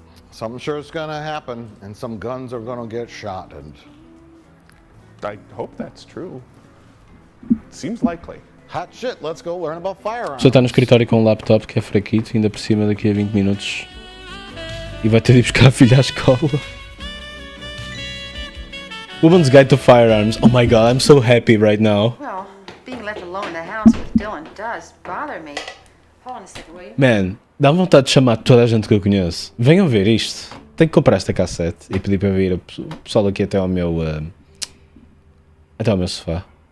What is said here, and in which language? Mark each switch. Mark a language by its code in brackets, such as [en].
[en] Something sure is gonna happen, and some guns are gonna get shot, and I hope that's true. Seems likely. hot shit, let's go learn about firearms. [pt] Só está no escritório com um laptop que é fraquito, ainda por cima daqui a 20 minutos. E vai ter de ir buscar a filha à escola. [en] Woman's Guide to Firearms. Oh my god, I'm so happy right now. Well, being left alone in the house with Dylan does bother me. Hold on a second, will you? [pt] Man, dá vontade de chamar toda a gente que eu conheço. Venham ver isto. Tenho que comprar esta cassete e pedir para vir o pessoal aqui até ao meu sofá.